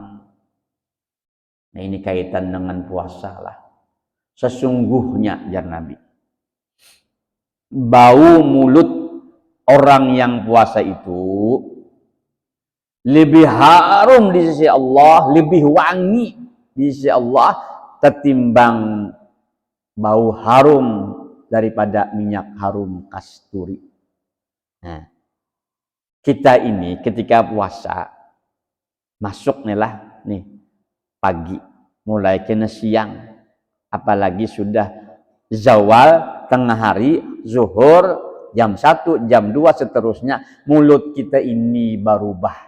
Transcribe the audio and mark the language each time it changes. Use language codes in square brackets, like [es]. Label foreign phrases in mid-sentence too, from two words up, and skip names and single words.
[id] Nah, ini kaitan dengan puasa lah. Sesungguhnya, ujar Nabi, bau mulut orang yang puasa itu lebih harum di sisi Allah, lebih wangi di sisi Allah ketimbang bau harum daripada minyak harum kasturi. Nah, kita ini ketika puasa masuk nih pagi mulai kena siang, apalagi sudah zawal tengah hari, zuhur jam 1, jam 2 seterusnya, mulut kita ini berubah.